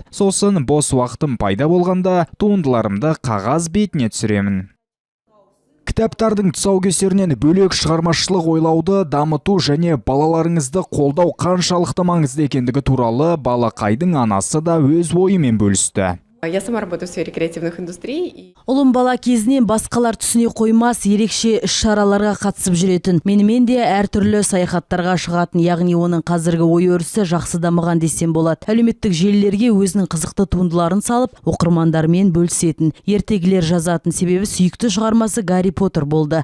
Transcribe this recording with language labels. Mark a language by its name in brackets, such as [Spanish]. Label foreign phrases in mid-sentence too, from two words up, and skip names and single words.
[Kazakh] Сосын бос уақытым пайда болғанда туындыларымды қағаз бетіне түсіремін. Кітаптардың тұсаукесерінен бөлек шығармашылық ойлауды дамыту және балаларыңызды қолдау қаншалықты маңызды екендігі туралы балақайдың анасы да өз ойымен бөлісті. [Russian] Я сама работаю в сфере креативных индустрий. [Kazakh] Ұлым бала кезінен басқалар түсіне қоймас ерекше іс-шараларға қатысып жүретін. Менімен де әртүрлі саяхаттарға шығатын, яғни оның қазіргі ой өрісі жақсы дамыған десем болады. Әлеуметтік желілерге өзінің қызықты туындыларын салып, оқырмандармен бөлісетін, ертегілер жазатын, себебі сүйікті шығармасы Гарри Поттер болды.